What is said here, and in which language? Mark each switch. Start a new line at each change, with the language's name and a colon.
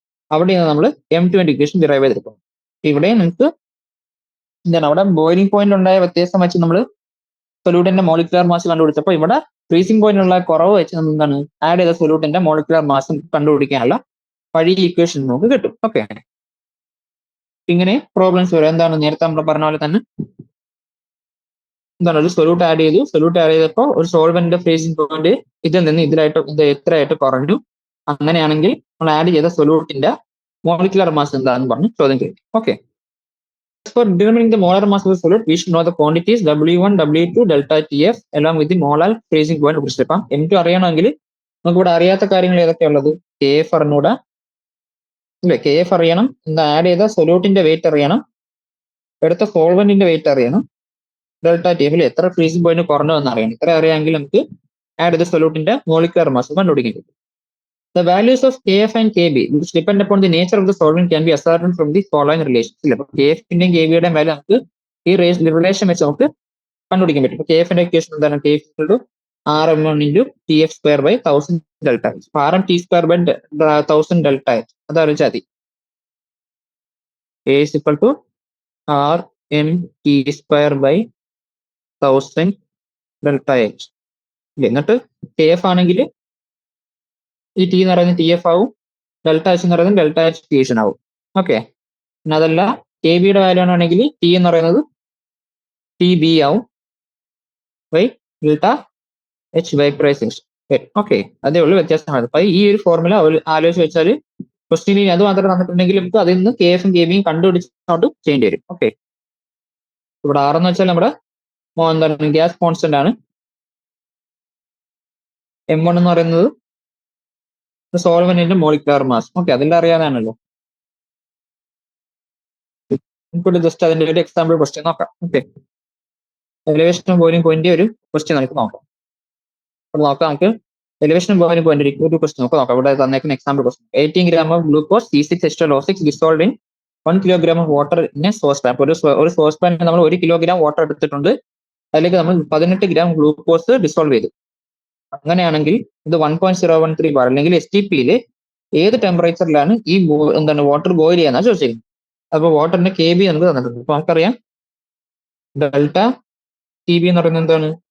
Malayalam: അവിടെ നിന്ന് നമ്മൾ M2ന്റെ ഇക്വേഷൻ ഡിറൈവ് ചെയ്തെടുക്കും. ഇവിടെ നമുക്ക് എന്താണ് അവിടെ ബോയിലിംഗ് പോയിന്റ് ഉണ്ടായ വ്യത്യാസം വെച്ച് നമ്മൾ സൊല്യൂട്ടിന്റെ മോളിക്കുലർ മാസ് കണ്ടുപിടിച്ചപ്പോൾ ഇവിടെ ഫ്രീസിംഗ് പോയിന്റിനുള്ള കുറവ് വെച്ച് നമ്മൾ എന്താണ് ആഡ് ചെയ്ത സൊല്യൂട്ടിന്റെ മോളിക്കുലർ മാസ് കണ്ടുപിടിക്കാനുള്ള വഴി ഇക്വേഷൻ നമുക്ക് കിട്ടും. ഓക്കെ, ഇങ്ങനെ പ്രോബ്ലംസ് വരും. എന്താണ് നേരത്തെ നമ്മൾ പറഞ്ഞ പോലെ തന്നെ എന്താണ് ഒരു സൊല്യൂട്ട് ആഡ് ചെയ്തു. സൊല്യൂട്ട് ആഡ് ചെയ്തപ്പോൾ ഒരു സോൾവെന്റ് ഫ്രീസിംഗ് പോയിന്റ് ഇതിൽ നിന്ന് ഇതിലായിട്ട് ഇത് എത്രയായിട്ട് കുറഞ്ഞു. അങ്ങനെയാണെങ്കിൽ നമ്മൾ ആഡ് ചെയ്ത സൊല്യൂട്ടിന്റെ മോളിക്കുലർ മാസ് എന്താണെന്ന് പറഞ്ഞ് ചോദ്യം ചെയ്യും. Okay.
English: For determining the molar mass of the solute, we should know the quantities W1, W2, delta TF along with the molar freezing point.
Malayalam: ഇപ്പം M2 അറിയണമെങ്കിൽ നമുക്ക് ഇവിടെ അറിയാത്ത കാര്യങ്ങൾ ഏതൊക്കെയുള്ളത്? KF അറിഞ്ഞൂടാ അല്ലെ? KF അറിയണം, എന്താ ആഡ് ചെയ്ത സൊല്യൂട്ടിന്റെ വെയിറ്റ് അറിയണം, എടുത്ത സോൾവെന്റിന്റെ വെയിറ്റ് അറിയണം, ഡെൽറ്റ TF എത്ര ഫ്രീസിംഗ് പോയിന്റ് കുറഞ്ഞു എന്ന് അറിയണം. ഇത്ര അറിയാമെങ്കിൽ നമുക്ക് ആഡ് ചെയ്ത സൊല്യൂട്ടിന്റെ മോളിക്കുലർ മാസ് കണ്ടുപിടിക്കാൻ പറ്റും.
English: The values of KF and KB, which depend upon the nature of the solvent, can be ascertained from the following relations.
Malayalam: KF ന്റെയും KB യുടെയും വാല്യൂ നമുക്ക് ഈ റിലേഷൻ വെച്ച് നമുക്ക് കണ്ടുപിടിക്കാൻ പറ്റും. KF ന്റെ ഇക്വേഷൻ എന്താണ്? KF RM1 × TF²/1000 delta H. RM T²/1000 delta H അത് അറിയിച്ചാൽ മതി.
English: A is equal to RM T²/1000 delta H.
Malayalam: എന്നിട്ട് KF ആണെങ്കിൽ ഈ ടി എന്ന് പറയുന്നത് TF ആവും, ഡെൽറ്റ H എന്ന് പറയുന്നത് ഡെൽറ്റ H ഫീഷൻ ആവും. ഓക്കെ. പിന്നെ അതല്ല KB യുടെ വാല്യൂ ആണെങ്കിൽ ടി എന്ന് പറയുന്നത് TB ആവും by delta H vaporisation. Okay, അതേ ഉള്ളൂ വ്യത്യാസമാണ്. അപ്പൊ ഈ ഒരു ഫോർമുല ആലോചിച്ച് വെച്ചാൽ ക്വസ്റ്റ്യൻ അത് മാത്രം തന്നിട്ടുണ്ടെങ്കിൽ നമുക്ക് അതിൽ നിന്ന് KF ഉം KB യും കണ്ടുപിടിച്ചോട്ട് ചെയ്യേണ്ടി വരും. ഓക്കെ. ഇവിടെ R എന്ന് വെച്ചാൽ നമ്മുടെ എന്താണ് ഗ്യാസ് കോൺസ്റ്റന്റ് ആണ്. M1 എന്ന് പറയുന്നത് സോൾവെന്റിന്റെ മോളിക്കുലർ മാസ്. ഓക്കെ, അതെല്ലാം അറിയാതാണല്ലോ. നമുക്ക് ജസ്റ്റ് അതിന്റെ ഒരു എക്സാമ്പിൾ ക്വസ്റ്റ്യൻ നോക്കാം. ഓക്കെ, എലിവേഷൻ ബോയിലിംഗ് പോയിന്റ് ഒരു ക്വസ്റ്റ്യൻ നമുക്ക് നോക്കാം. നമുക്ക് എലിവേഷൻ ബോയിലിംഗ് പോയിന്റ് ഒരു ക്വസ്റ്റ്യൻ നോക്കാം. ഇവിടെ തന്നേക്കുന്ന example question.
English: 18 gram of glucose C6H12O6 dissolved in 1 kilogram of water in a sauce pan.
Malayalam: ഒരു സോസ് പാനിൽ നമ്മൾ 1 kilogram വാട്ടർ എടുത്തിട്ടുണ്ട്. അതിലേക്ക് നമ്മൾ 18 gram ഗ്ലൂക്കോസ് ഡിസോൾവ് ചെയ്തു. അങ്ങനെയാണെങ്കിൽ ഇത് 1.013 ബാർ അല്ലെങ്കിൽ STPയിൽ ഏത് ടെമ്പറേച്ചറിലാണ് ഈ എന്താണ് വാട്ടർ ബോയിൽ ചെയ്യാന്നാ ചോദിച്ചിരിക്കുന്നത്. അപ്പൊ വാട്ടറിന്റെ KB നമുക്ക് തന്നിട്ടുണ്ട്. അപ്പൊ നമുക്കറിയാം ഡെൽറ്റ TB എന്ന് പറയുന്നത് എന്താണ്?